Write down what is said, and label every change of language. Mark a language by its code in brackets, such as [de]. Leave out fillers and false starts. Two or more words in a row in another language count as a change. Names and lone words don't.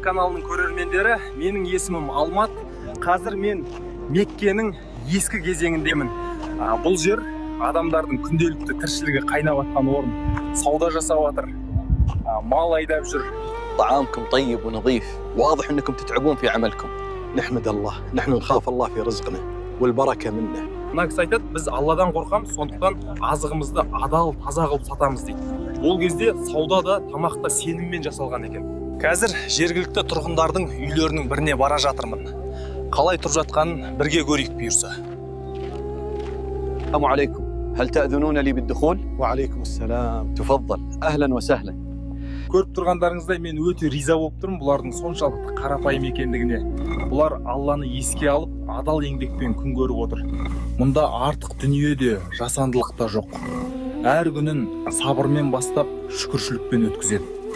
[kk] каналының көрермендері, менің есімім Алмат. Қазір мен Меккенің ескі кезеңіндемін. Бұл жер адамдардың күнделікті тіршілігі қайнап жатқан орын. Сауда жасап жатыр, мал айдап жүр. [ar] طعامكم طيب ونظيف، واضح انكم تتعبون في عملكم. نحمد الله، نحن نخاف الله في رزقنا والبركة منه. [kk] Мына кісі айтады, біз Алладан қорқамыз, сондықтан азығымызды адал, таза қылып сатамыз дейді. Ол кезде сауда да, тамақ та сеніммен жасалған екен. Қазір жергілікті тұрғындардың үйлерінің біріне бара жатырмын. Қалай тұрып жатқанын бірге көрейік бұйырса. [ar] السلام عليكم، هل تأذنون لي بالدخول؟ وعليكم السلام. تفضل، أهلا وسهلا. [kk] Көріп тұрғандарыңыздай мен өте риза болып тұрмын бұлардың соншалықты қарапайым екендігіне. Бұлар Алланы еске алып, адал еңбекпен күн көріп отыр. Мұнда артық дүниеде, жасандылық та жоқ. Әр күнін сабырмен бастап, шүкіршілікпен өткізеді.